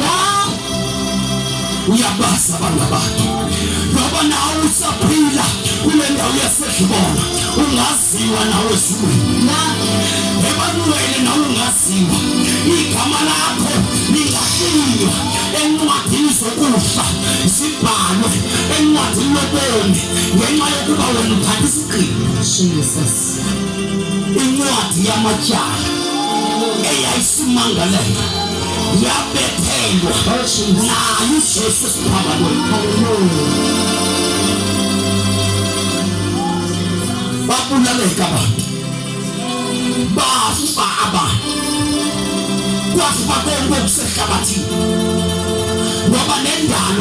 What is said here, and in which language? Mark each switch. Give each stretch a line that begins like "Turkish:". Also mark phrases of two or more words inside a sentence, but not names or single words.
Xhosa: abantu ngoba nawe usaphila kule ndawo yaseDibona ungaziwa nawe ezulwini ebantwini nawe ungaziwa igama lakho lingahliywa encwadini zokufa zibhalwe encwadini lobomi ngenxa yokuba wena uthatha isigqibo Jesus incwadi yamatyala eyayisimangalela yabethelwa nayo uJesu siphakathi babulaleka abantu bafa abantu kwafa konke okusehlabathini ngoba nendalo